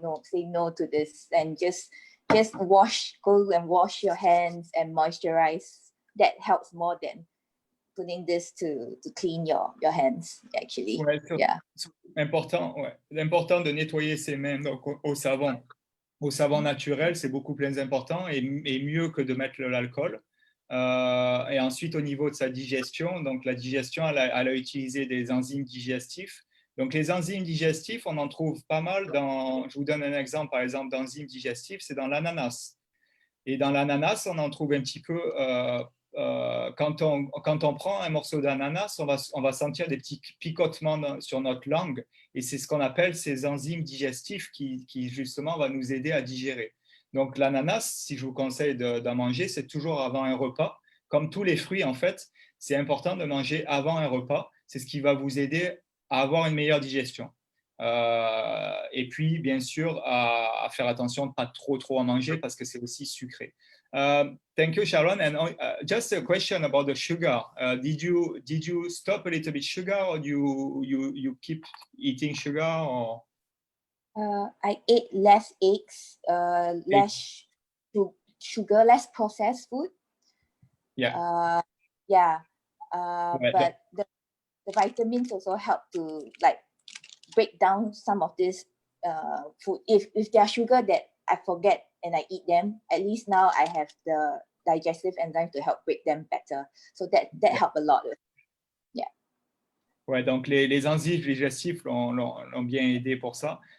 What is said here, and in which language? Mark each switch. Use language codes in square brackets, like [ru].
[en] No, say no to this, and just go and wash your hands and moisturize. That helps more than putting this to clean your hands, actually. [fr] C'est important de nettoyer ses mains au savon. Au savon naturel, c'est beaucoup plus important et mieux que de mettre l'alcool. Et ensuite, au niveau de sa digestion, donc la digestion, elle a utilisé des enzymes digestifs. Donc, les enzymes digestifs, on en trouve pas mal je vous donne un exemple, par exemple, d'enzymes digestifs, c'est dans l'ananas. Et dans l'ananas, on en trouve un petit peu, quand on prend un morceau d'ananas, on va sentir des petits picotements sur notre langue. Et c'est ce qu'on appelle ces enzymes digestifs qui justement, va nous aider à digérer. Donc, l'ananas, si je vous conseille d'en manger, c'est toujours avant un repas. Comme tous les fruits, en fait, c'est important de manger avant un repas. C'est ce qui va vous aider à avoir une meilleure digestion. Et puis, bien sûr, à faire attention de ne pas trop en manger parce que c'est aussi sucré. [en] Thank you, Sharon. And just a question about the sugar. Did you stop a little bit sugar, or you keep eating sugar? Or? I ate less eggs, less sugar, less processed food. Yeah. But the vitamins also help to break down some of this food. If there are sugar that I forget and I eat them, at least now I have the digestive enzyme to help break them better. So that helped a lot. [fr] Ouais, donc les enzymes digestifs l'ont bien aidé pour ça.